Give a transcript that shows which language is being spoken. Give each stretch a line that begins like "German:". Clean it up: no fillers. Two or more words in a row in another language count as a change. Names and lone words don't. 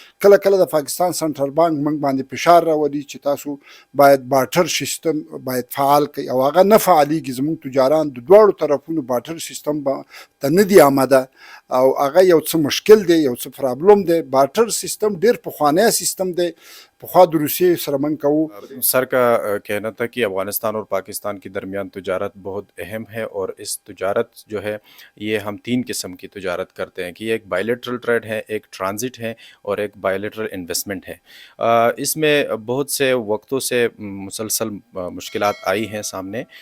Pashto: کله کله د پاکستان
English: central bank
Pashto: موږ باندې فشار راولي چې تاسو باید
English: barter system
Pashto: باید فعال کړئ، او هغه نه فعالېږي. زموږ تجاران د دواړو طرفونو
English: barter system
Pashto: ته نه دي آماده، او هغه یو څه مشکل دی، یو څه پرابلم دی.
English: barter system
Pashto: ډیر پخوانی سیستم دی، پخوا د روسیې سره موږ کوو.
Urdu: سر کا کہنا تھا کہ افغانستان اور پاکستان کے درمیان تجارت بہت اہم ہے، اور اس تجارت جو ہے یہ ہم 3 قسم کی تجارت کرتے ہیں، کہ یہ ایک
English: bilateral trade
Urdu: ہے، ایک ٹرانزٹ ہے، اور ایک
English: bilateral investment
Urdu: ہے۔ اس میں بہت سے وقتوں سے مسلسل مشکلات آئی ہیں سامنے۔